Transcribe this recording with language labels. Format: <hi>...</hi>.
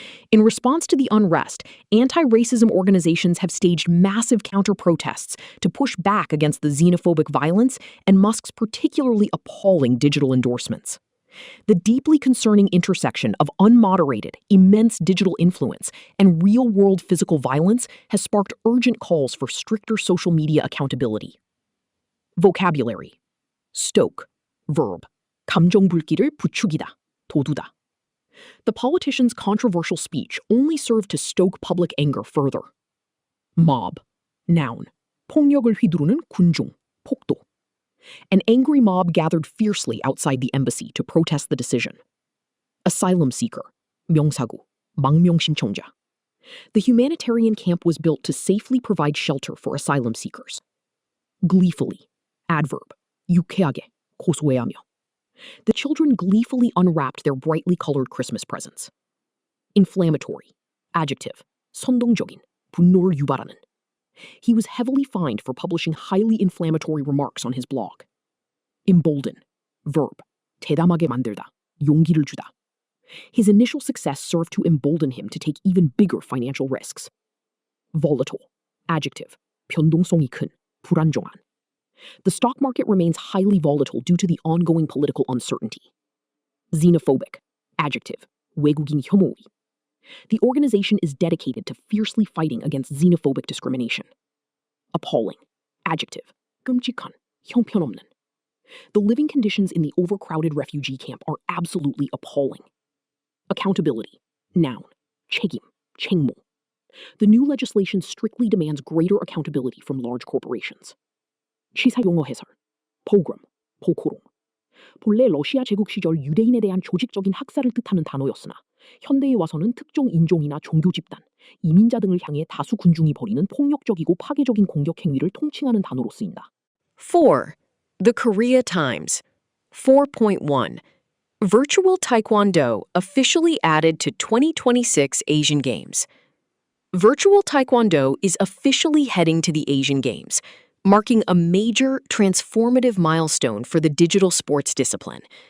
<en>In response to the unrest, anti-racism organizations have staged massive counter-protests to push back against the xenophobic violence and Musk's particularly appalling digital endorsements. The deeply concerning intersection of unmoderated, immense digital influence and real-world physical violence has sparked urgent calls for stricter social media accountability. Vocabulary. Stoke. Verb.</en> <ko>감정불길을 부추기다, 돋우다.</ko> <en>The politician's controversial speech only served to stoke public anger further. Mob. Noun.</en> <ko>폭력을 휘두르는 군중, 폭도.</ko> <en>An angry mob gathered fiercely outside the embassy to protest the decision. Asylum seeker,</en> <ko>명사구, 망명 신청자.</ko> <en>The humanitarian camp was built to safely provide shelter for asylum seekers. Gleefully, adverb,</en> <ko>유쾌하게, 고소해하며.</ko> <en>The children gleefully unwrapped their brightly colored Christmas presents. Inflammatory, adjective,</en> <ko>선동적인, 분노를 유발하는.</ko> <en>He was heavily fined for publishing highly inflammatory remarks on his blog. Embolden, verb,</en> <ko>대담하게 만들다, 용기를 주다.</ko> <en>His initial success served to embolden him to take even bigger financial risks. Volatile, adjective,</en> <ko>변동성이 큰, 불안정한.</ko> <en>The stock market remains highly volatile due to the ongoing political uncertainty. Xenophobic, adjective,</en> <ko>외국인 혐오의.</ko> <en>The organization is dedicated to fiercely fighting against xenophobic discrimination. Appalling, adjective,</en> <ko>끔찍한, 형편없는.</ko> <en>The living conditions in the overcrowded refugee camp are absolutely appalling. Accountability, noun,</en> <ko>책임, 책무.</ko> <en>The new legislation strictly demands greater accountability from large corporations.</en> <ko>시사 용어 해설, pogrom, 포코롱. 본래 러시아 제국 시절 유대인에 대한 조직적인 학살을 뜻하는 단어였으나 현대에 와서는 특정 인종이나 종교 집단, 이민자 등을 향해 다수 군중이 벌이는 폭력적이고 파괴적인 공격 행위를 통칭하는 단어로 쓰인다.</ko> <en>4. The Korea Times. 4.1. Virtual Taekwondo officially added to 2026 Asian Games. Virtual Taekwondo is officially heading to the Asian Games, marking a major, transformative milestone for the digital sports discipline.</en>